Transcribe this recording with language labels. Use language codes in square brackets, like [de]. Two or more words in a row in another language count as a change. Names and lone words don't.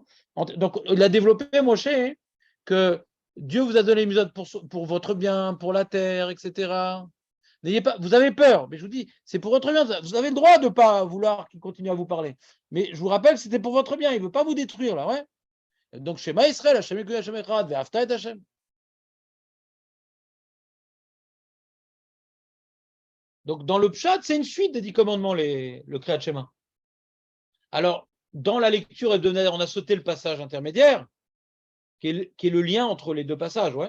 [fr] Donc, il a développé, Moshe, hein, que Dieu vous a donné les mitzvot pour votre bien, pour la terre, etc. N'ayez pas, vous avez peur, mais je vous dis, c'est pour votre bien. Vous avez le droit de ne pas vouloir qu'il continue à vous parler. Mais je vous rappelle, c'était pour votre bien. Il ne veut pas vous détruire, là, ouais. Donc, [he] שמע ישראל, השם אלוקינו השם אחד, ואהבת את השם. [fr] Donc, dans le Pshat, c'est une suite des 10 commandements, le [he] קריאת שמע. [fr] Alors, dans la lecture hebdomadaire, on a sauté le passage intermédiaire, qui est le lien entre les deux passages, ouais.